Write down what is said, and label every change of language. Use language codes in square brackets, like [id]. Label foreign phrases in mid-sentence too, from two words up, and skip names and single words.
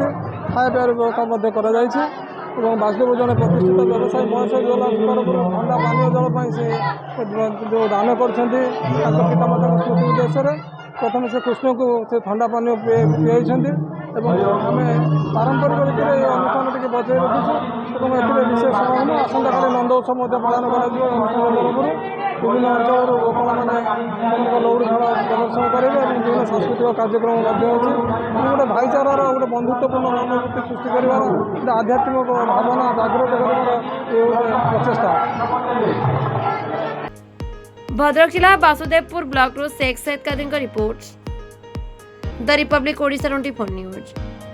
[or] ଖାଇବା ପିଇବାର ବ୍ୟବସ୍ଥା ମଧ୍ୟ କରାଯାଇଛି ଏବଂ ବାସୁଦେବ ଜଣେ ପ୍ରତିଷ୍ଠିତ ବ୍ୟବସାୟୀ ମହେଶ ଜୁଏଲାର୍ସ ତରଫରୁ ଥଣ୍ଡା ପାନୀୟ ଜଳ ପାଇଁ ସେ ଯେଉଁ ଦାନ କରିଛନ୍ତି ତାଙ୍କ ପିତାମାତାଙ୍କ ସ୍ମୃତି ଉଦ୍ଦେଶ୍ୟରେ ପ୍ରଥମେ ସେ କୃଷ୍ଣଙ୍କୁ ସେ ଥଣ୍ଡା ପାନୀୟ ପିଆଇଛନ୍ତି ଏବଂ ଆମେ ପାରମ୍ପରିକ ରୀତିରେ ଏହି ଅନୁଷ୍ଠାନଟିକୁ ବଜାଇ ରଖିଛୁ ଏବଂ ଏଥିରେ ବିଶେଷ ସମାଗମ ଆସନ୍ତାକାଲି ନନ୍ଦ ଉତ୍ସବ ମଧ୍ୟ ପାଳନ କରାଯିବ। ଏହି ଅନୁଷ୍ଠାନ ତରଫରୁ ବିଭିନ୍ନ ଅଞ୍ଚଳରୁ ଗୋପାଳମାନେ ସେମାନଙ୍କ ଲଉଡ଼ି ଖେଳ ପ୍ରଦର୍ଶନ କରିବେ ଏବଂ ବିଭିନ୍ନ ସାଂସ୍କୃତିକ କାର୍ଯ୍ୟକ୍ରମ ମଧ୍ୟ ଅଛି। ଗୋଟେ ଭାଇଚାରାର ଗୋଟେ ବନ୍ଧୁତ୍ୱପୂର୍ଣ୍ଣ ମନୋବୃତ୍ତି ସୃଷ୍ଟି କରିବାର ଗୋଟେ ଆଧ୍ୟାତ୍ମିକ ଭାବନା ଜାଗ୍ରତ କରିବାର ଏ ଗୋଟେ ପ୍ରଚେଷ୍ଟା। [hi] भद्रक जिला वासुदेवपुर ब्लॉक शेख सैयद कादिर रिपोर्ट द रिपब्लिक ओडिशा 24 न्यूज।